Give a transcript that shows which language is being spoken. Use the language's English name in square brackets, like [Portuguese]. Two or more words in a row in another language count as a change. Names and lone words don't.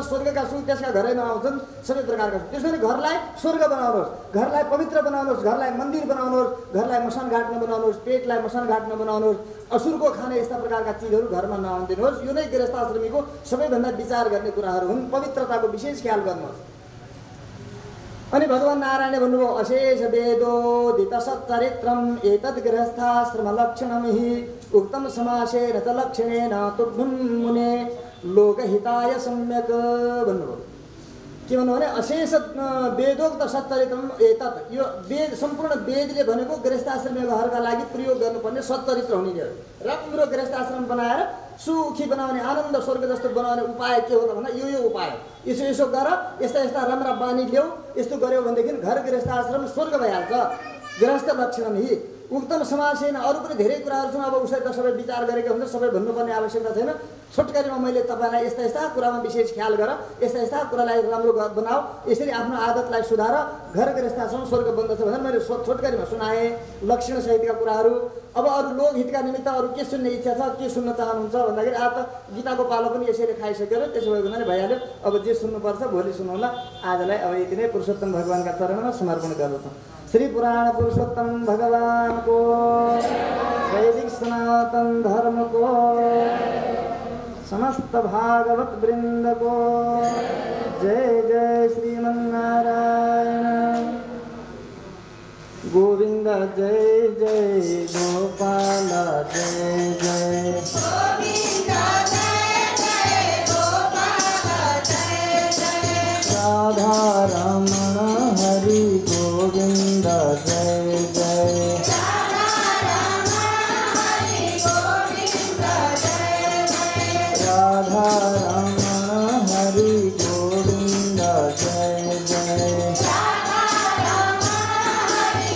[Nepali] स्वर्गका सुख त्यसका घरैमा आउँछन्, सबै प्रकारका सुख। त्यसैले घरलाई स्वर्ग बनाउनुहोस्, घरलाई पवित्र बनाउनुहोस्, घरलाई मन्दिर बनाउनुहोस्, घरलाई मसानघाट नबनाउनुहोस्, पेटलाई मसानघाट नबनाउनुहोस्, असुरको खाने यस्ता प्रकारका चिजहरू घरमा नआउदिनुहोस्। यो नै गृहस्थाश्रमीको सबैभन्दा विचार गर्ने कुराहरू हुन्। पवित्रताको विशेष ख्याल गर्नुहोस्। अनि भगवान् नारायणले भन्नुभयो [Sanskrit] अशेष वेदोदित सच्चरित्रम एतद् गृहस्थाश्रम लक्षणम हि उक्तम समासेन च लक्षणेन तुभ्यं मुने लोकहिताय सम्यक [Nepali] भन्नुभयो। के भन्नु भने [Sanskrit] अशेष वेदोक्त सच्चरित्रम एतत्, [Nepali] यो वेद सम्पूर्ण वेदले भनेको गृहस्थाश्रमीहरूका लागि प्रयोग गर्नुपर्ने सच्चरित्र हुने हो। राम्रो गृहस्थाश्रम बनाएर सुखी बनाउने, आनन्द स्वर्ग जस्तो बनाउने उपाय के हो त भन्दा यो उपाय, यसो गर, यस्ता राम्रा बानी ल्याऊ, यस्तो गर्यो भनेदेखि घर गृहस्थाश्रम स्वर्ग भइहाल्छ। [Sanskrit] गृहस्थ लक्षण हि उक्तम समासेन, [Nepali] अरू पनि धेरै कुराहरू छन्। अब उसले त सबै विचार गरेको हुन्छ, सबै भन्नुपर्ने आवश्यकता छैन। छोटकरीमा मैले तपाईँलाई यस्ता कुरामा विशेष ख्याल गर, यस्ता कुरालाई राम्रो बनाऊ, यसरी आफ्नो आदतलाई सुधार, घर गृहस्थाश्रम स्वर्ग बन्दछ भनेर मैले छोटकरीमा सुनाएँ लक्षण सहितका कुराहरू। अब अरू लोकहितका निमित्त अरू के सुन्ने इच्छा छ, के सुन्न चाहनुहुन्छ भन्दाखेरि आज त गीताको पालो पनि यसरी खाइसक्यो र त्यसो भएको हुनाले भइहाल्यो। अब जे सुन्नुपर्छ भोलि सुन्नुहोला। आजलाई अब यति नै पुरुषोत्तम भगवान्का चरणमा समर्पण गर्दछौँ। [Hindi] श्री पुराण पुरुषोत्तम भगवान को, वैदिक सनातन धर्म को, समस्त भागवत वृंद को जय जय श्रीमन्नारायण। गोविंद जय जय गोपाल जय जय राधा रमण हरि गोविंद जय जय राधा रमण हरि गोविंद जय जय